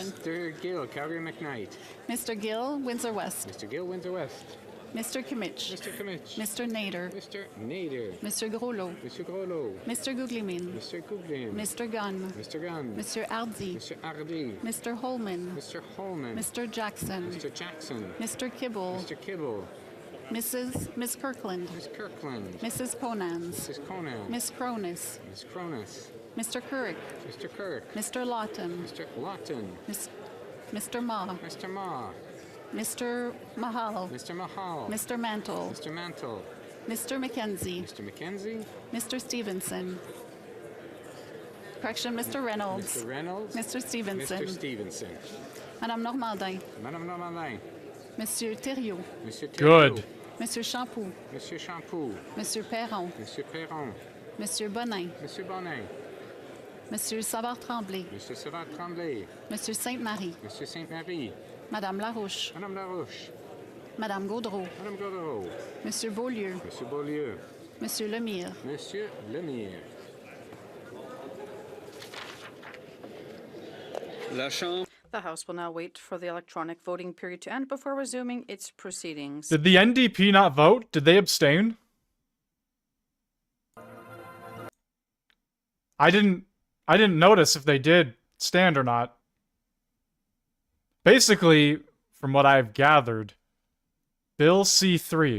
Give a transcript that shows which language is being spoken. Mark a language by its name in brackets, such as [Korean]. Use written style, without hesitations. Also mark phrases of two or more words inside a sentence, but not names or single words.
[English] Mr. Gill, Calgary McKnight. Mr. Gill, Windsor West. Mr. Gill, Windsor West. Mr. Kimmich. Mr. Kimmich. Mr. Nader. Mr. Nader. Mr. Groslo. Mr. Groslo. Mr. Guglimin. Mr. Guglin. Mr. Gunn. Mr. Gunn. Mr. Hardy. Mr. Hardy. Mr. Holman. Mr. Holman. Mr. Jackson. Mr. Jackson. Mr. Kibble. Mr. Kibble. Miss Kirkland. Miss Kirkland. Mrs. Conans. Mrs. Conan. Miss Cronus. Miss Cronus. Mr. Kirk. Mr. Kirk. Mr. Lawton. Mr. Lawton. Mr. Ma. Mr. Ma. Mr. Mahal. Mr. Mahal. Mr. Mantle. Mr. Mantle. Mr. McKenzie. Mr. McKenzie. Mr. Stevenson. Correction, Mr. Reynolds. Mr. Reynolds. Mr. Stevenson. Mr. Stevenson. Madame Normandin. Madame Normandin. Monsieur Thériault. Monsieur Thériault. Good. Monsieur Champoux. Monsieur Champoux. Monsieur Perron. Monsieur Perron. Monsieur Bonin. Monsieur Bonin. Monsieur Savard-Tremblay. Monsieur Savard-Tremblay. Monsieur Sainte-Marie. Monsieur Sainte-Marie. Madame Larouche. Madame Larouche. Madame Gaudreau. Madame Gaudreau. Monsieur Beaulieu. Monsieur Beaulieu. Monsieur Lemire. Monsieur Lemire. [French] La Chambre. [English] The House will now wait for the electronic voting period to end before resuming its proceedings. Did the NDP not vote? Did they abstain? I didn't notice if they did stand or not. Basically, from what I've gathered, Bill C3.